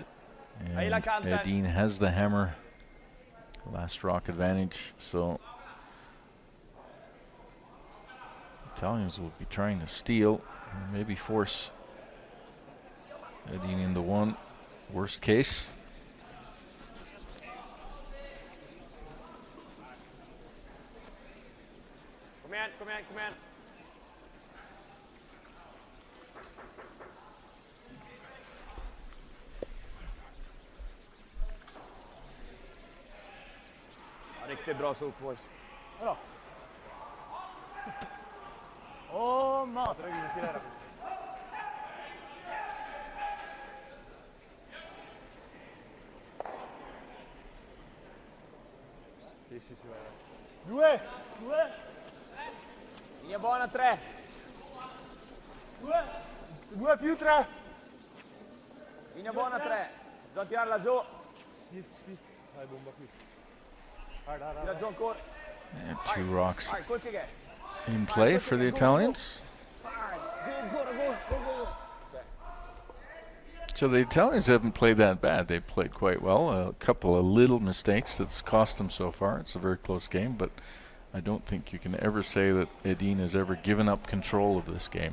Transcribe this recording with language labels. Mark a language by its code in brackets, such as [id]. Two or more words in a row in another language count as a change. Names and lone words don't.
[en] And Edin has the hammer, last rock advantage, so Italians will be trying to steal, or maybe force Edin into one. Worst case. [sv] Kom igen, kom igen, kom igen. Ja, riktigt bra sop, boys. Bra. Åh, mat. [it] Due! Linea buona, 3. Due più 3! Linea buona, 3. Bisogna tirarla giù. Dai, bomba qui. Tira giù ancora. [en] And 2 rocks Vai, quick again. in play for the Italians. Go, go, go, go, go. So the Italians haven't played that bad. They've played quite well. A couple of little mistakes that's cost them so far. It's a very close game, but I don't think you can ever say that Edin has ever given up control of this game.